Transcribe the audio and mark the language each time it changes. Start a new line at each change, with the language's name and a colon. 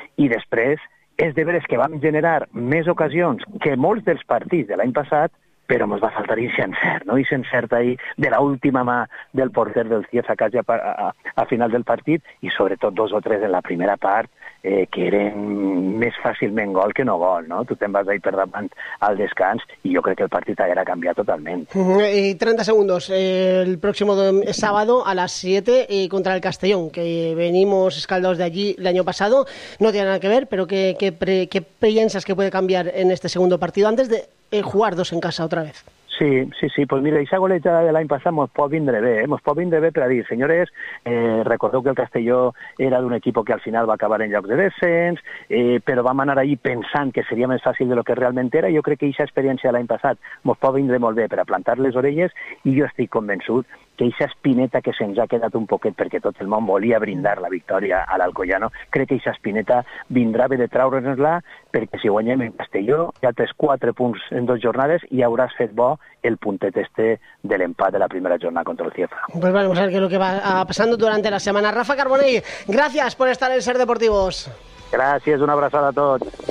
Catalan: I després, és de veres que vam generar més ocasions que molts dels partits de l'any passat, però ens va faltar encert, no? I encert ahí de l'última mà del porter del Cieza quasi a final del partit, i sobretot dos o tres en la primera part, que eren més fàcilment gol que no gol, no? Tu te'n vas d'ahir per davant al descans i jo crec que el partit haguera canviat totalment.
Spanish: I 30 segundos, el próximo sábado a las 7 contra el Castellón, que venimos escaldados de allí el año pasado, no tiene nada que ver, pero ¿qué piensas que puede cambiar en este segundo partido antes de jugar dos en casa otra vez?
Catalan: Sí,
Spanish: pues mira, esa goleada
Catalan: de l'any passat mos pot vindre bé, mos pot vindre bé per a dir, senyores, recordeu que el Castelló era d'un equip que al final va acabar en lloc de descens, però vam anar allí pensant que seria més fàcil de lo que realment era. Jo crec que aquesta experiència de l'any passat mos pot vindre molt bé per a plantar les orelles, i jo estic convençut que aquesta espineta que se'ns ha quedat un poquet perquè tot el món volia brindar la victòria a l'Alcoyano, crec que aquesta espineta vindrà bé de traure'ns-la, perquè si guanyem en Castelló ja tens 4 punts en 2 jornades i hauràs fet bo el puntet este de l'empat de la primera jornada contra el Cieza.
Spanish: Pues vamos a ver qué es lo que va pasando durante la semana. Rafa Carbonell, gracias por estar en Ser Deportivos. Gracias, una abrazada a todos.